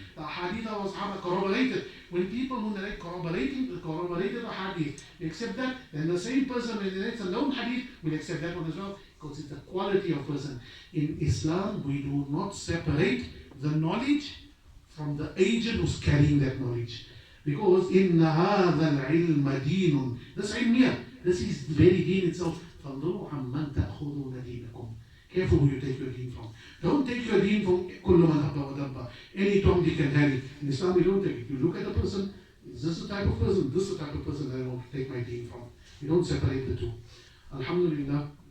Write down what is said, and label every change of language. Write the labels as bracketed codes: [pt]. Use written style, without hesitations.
[en] The hadith of Sahaba corroborated. When people who narrate corroborated the hadith, we accept that, then the same person who narrates a known hadith will accept that one as well, because it's the quality of person. In Islam, we do not separate the knowledge from the agent who's carrying that knowledge. Because in [ar] هَذَا الْعِلْمَ دِينٌ. [en] This ilm here, this is very deen itself. [ar] فَانْظُرُوا عَمَّنْ تَأْخُذُونَ دِينَكُمْ. [en] Careful who you take your deen from. Don't take your deen from [ar] كُلُّ مَنْ هَبَّ وَدَبَّ. [en] Any Tom, Dick and Harry. In Islam we don't take it. You look at the person, is this the type of person? This is the type of person that I want to take my deen from. You don't separate the two. Alhamdulillah.